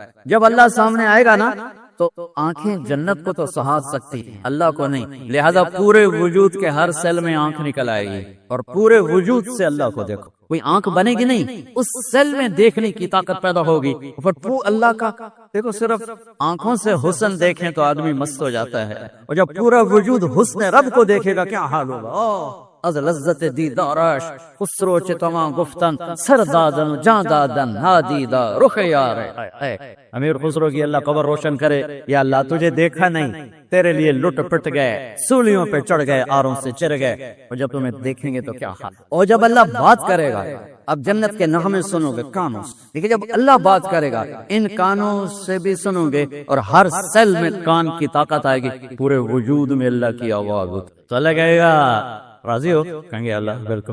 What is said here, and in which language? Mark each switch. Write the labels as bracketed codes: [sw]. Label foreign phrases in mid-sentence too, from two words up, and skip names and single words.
[ur] جب اللہ سامنے آئے گا نا تو آنکھیں جنت کو تو سہا سکتی ہیں، اللہ کو نہیں، لہذا پورے وجود کے ہر سیل میں آنکھ نکل آئے گی اور پورے وجود سے اللہ کو دیکھو۔ کوئی آنکھ بنے گی نہیں، اس سیل میں دیکھنے کی طاقت پیدا ہوگی، پھر اللہ کا دیکھو۔ صرف آنکھوں سے حسن دیکھیں تو آدمی مست ہو جاتا ہے، اور جب پورا وجود حسن رب کو دیکھے گا کیا حال ہوگا۔ [fa] از لذت دیدارش خسرو چه تمام گفتن سر دادن و جان دادن نادیدہ رخ یار. [ur] امیر خسرو کی اللہ قبر روشن کرے. یا اللہ تجھے دیکھا نہیں, تیرے لیے لٹ پٹ گئے, سولیوں پہ چڑھ گئے, آروں سے چر گئے, اور جب تمہیں دیکھیں گے تو کیا حال. اور جب اللہ بات کرے گا, اب جنت کے نغمے سنو گے کانوں سے, لیکن جب اللہ بات کرے گا ان کانوں سے بھی سنو گے, اور ہر سیل میں کان کی طاقت آئے گی, پورے وجود میں اللہ کی آواز تو اللہ کہے گا راضی ہو, کہیں گے اللہ بالکل.